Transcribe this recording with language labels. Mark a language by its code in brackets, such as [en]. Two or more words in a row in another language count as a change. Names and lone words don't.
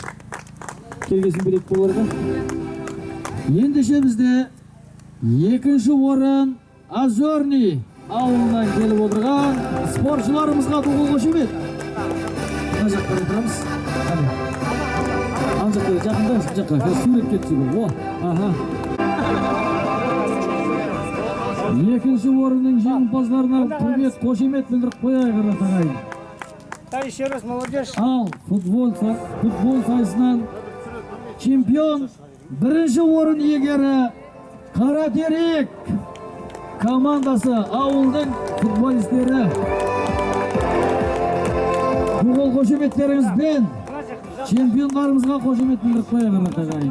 [kk] Келгесін берек боларға. Ендеше бізде екінші орын Озерный ауылынан келіп отырған спортшыларымызға қол қошемет. Мына жаққа отырамыз. Ана жаққа жақында жаққа суретке түсуге. Екінші орынның жеңімпаздарына құрмет қошемет білдіріп қояйық ағайын. [ru] Еще раз, молодежь. [kk] Ал футбол сайысынан чемпион бірінші орын иегері Қаратерек командасы ауылдың футболистері. Бұл қошеметтеріңізбен чемпиондарымызға қошемет білдіріп қояйық ағайын.